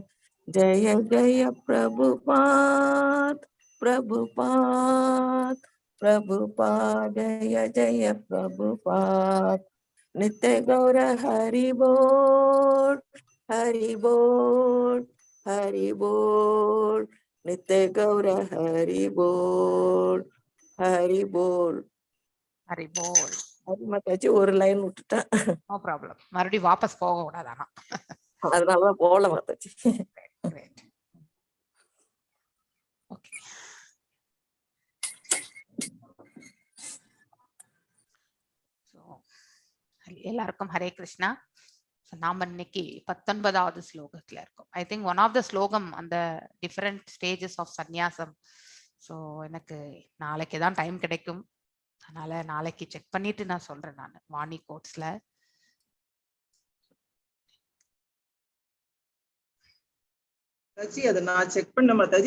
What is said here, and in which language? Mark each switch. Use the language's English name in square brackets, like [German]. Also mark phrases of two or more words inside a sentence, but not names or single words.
[Bangla] জয় জয় প্রভুপাদ প্রভুপাদ প্রভুপাদ জয় জয় প্রভুপাদ. নিত্য গৌর হরি বোল হরি বোল হরি বোল. নিত্য গৌর হরি বোল হরি বোল. হরি বোল. [Tamil] அது மாத்தாச்சு ஒரு லைன் விட்டுட்டேன். [English] no problem. [Tamil] மறுபடியும் வாபஸ் போக கூடாது ஆனா. அதனாலதான் போல மாத்தாச்சு. [English] Great. Okay. [Tamil] So, எல்லாருக்கும் ஹரே கிருஷ்ணா. நாம இன்னைக்கு 19வது ஸ்லோகத்துல இருக்கோம். [English] I think one of the slokam அந்த different stages of sannyasam. [Tamil] ஸோ எனக்கு நாளைக்கு தான் டைம் கிடைக்கும், அதனால நாளைக்கு செக் பண்ணிட்டு நான் சொல்றேன். நான் வாணி கோட்ஸ்ல மாதாஜி அத நான் செக் பண்ண மாதாஜி.